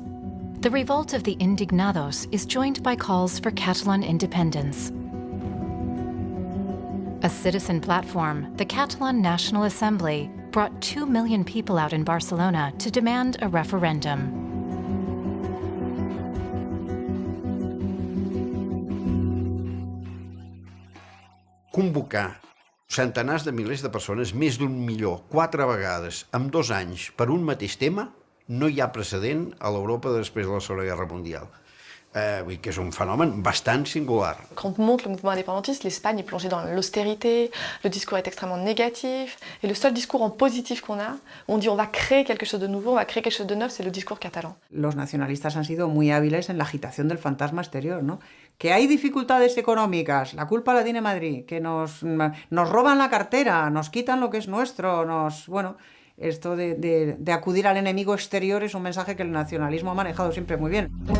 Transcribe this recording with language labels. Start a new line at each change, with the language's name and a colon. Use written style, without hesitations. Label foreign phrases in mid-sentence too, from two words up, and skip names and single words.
English: The revolt of the indignados is joined by calls for Catalan independence. A citizen platform, the Catalan National Assembly, brought 2 million people out in Barcelona to demand a referendum.
Catalan: Convocar centenars de milers de persones, més d'1 milió, 4 vegades, en 2 anys, per un mateix tema, no hi ha precedent a l'Europa després de la Segona Guerra Mundial. Vull dir que és un fenomen bastant singular.
French: Quand on monte le mouvement indépendantiste, l'Espagne est plongée dans l'austérité, le discours est extrêmement négatif, et le seul discours en positif qu'on a, on dit on va créer quelque chose de nouveau, on va créer quelque chose de neuf, c'est le discours catalan.
Spanish: Los nacionalistas han sido muy hábiles en la agitación del fantasma exterior, ¿no? Que hay dificultades económicas, la culpa la tiene Madrid, que nos roban la cartera, nos quitan lo que es nuestro, bueno, esto de acudir al enemigo exterior es un mensaje que el nacionalismo ha manejado siempre muy bien.